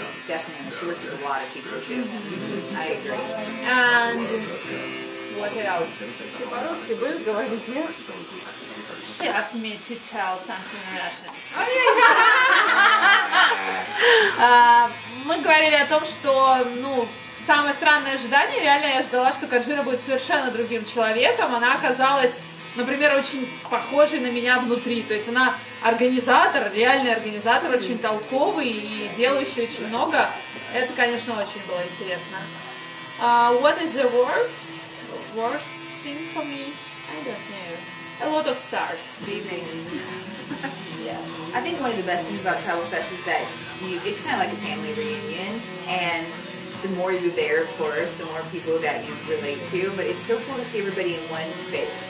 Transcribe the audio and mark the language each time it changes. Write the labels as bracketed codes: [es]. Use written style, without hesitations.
[en] She works with a lot of people too. I agree. And what else? She asked me to tell something in Russian. [ru] Мы говорили о том, что, самое странное ожидание, реально я ждала, что Каджира будет совершенно другим человеком. Она оказалась, например, очень похожей на меня внутри. То есть она организатор, реальный организатор, очень толковый и делающий очень много. Это, конечно, очень было интересно. [en] What is the worst thing for me? I don't know. A lot of stars. Do you think? Yeah. I think one of the best things about Tribal Fest is that it's kind of like a family reunion, and the more you're there, of course, the more people that you relate to, but it's so cool to see everybody in one space.